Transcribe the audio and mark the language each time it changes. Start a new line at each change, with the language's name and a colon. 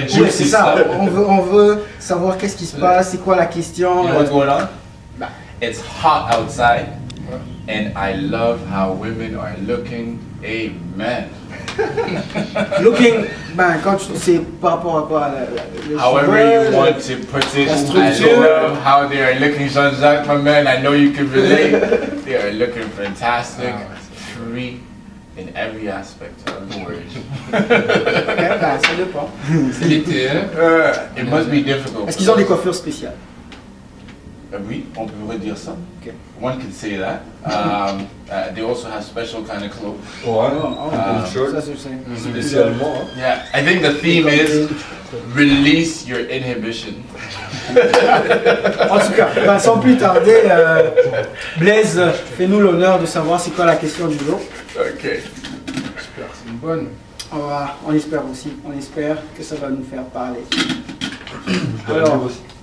French: C'est ça, on veut savoir qu'est-ce qui se passe, c'est quoi la question.
English: You know what's going on? It's hot outside and I love how women are looking. Amen.
French: Looking, c'est par rapport à quoi?
English: However you want to put it, I love how they are looking. Jean-Jacques, my man, I know you can relate. They are looking fantastic, free in every aspect of the word.
French: Ça dépend. C'est l'été, hein?
English: It must be difficult.
French: Est-ce qu'ils ont des coiffures spéciales? Oui, on peut dire ça.
English: Okay. One could say that. They also have special kind of clothes.
French: Ça je sais. Spécialement.
English: Yeah, I think the theme is release your inhibition.
French: En tout cas, sans plus tarder, Blaise, fais-nous l'honneur de savoir c'est quoi la question du jour. Ok. J'espère que c'est une bonne. On espère aussi, on espère que ça va nous faire parler. Alors, aussi.